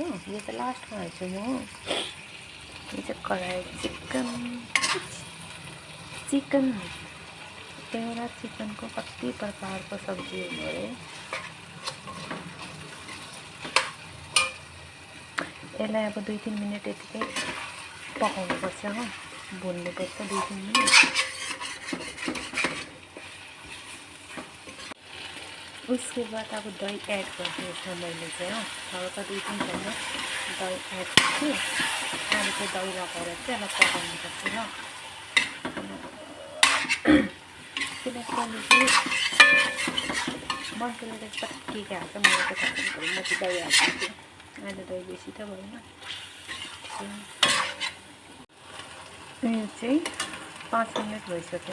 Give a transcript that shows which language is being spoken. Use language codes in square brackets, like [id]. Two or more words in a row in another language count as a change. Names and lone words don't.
[ne] यो चाहिँ लास्टमा हाल्छु म। यो चाहिँ कराई चिकन एउटा चिकनको कति प्रकारको सब्जी हुनु अरे। यसलाई अब 2-3 मिनट यतिकै पकाउनुपर्छ हो, भुन्नुपर्छ 2-3 मिनट। [hi] उसके बाद [ne] अब दही ऐड गर्छु यसमा मैले चाहिँ हो। हल्का 2-3 चम्मच दही ऐड गर्छु। अनि चाहिँ दही लगाएर चाहिँ यसलाई पकाउनुपर्छ हो। किनकि अहिले मसला चाहिँ के हाल्छ मलाई त थाहा छैन, म चाहिँ दही हाल्छु। अहिले दही बेसी त भएन। यो चाहिँ 5 मिनट भइसक्यो।